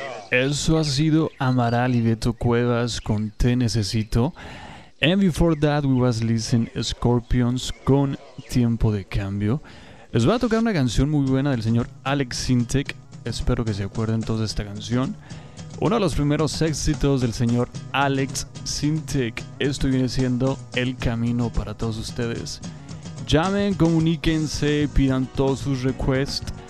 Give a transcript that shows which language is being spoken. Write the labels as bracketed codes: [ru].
[es] Eso ha sido Amaral y Beto Cuevas con Te Necesito. [en] And before that we was listening Scorpions con Tiempo de Cambio. [es] Les voy a tocar una canción muy buena del señor Alex Sintek. Espero que se acuerden todos de esta canción. Uno de los primeros éxitos del señor Alex Sintek. Esto viene siendo El Camino para todos ustedes. Llamen, comuníquense, pidan todos sus requests.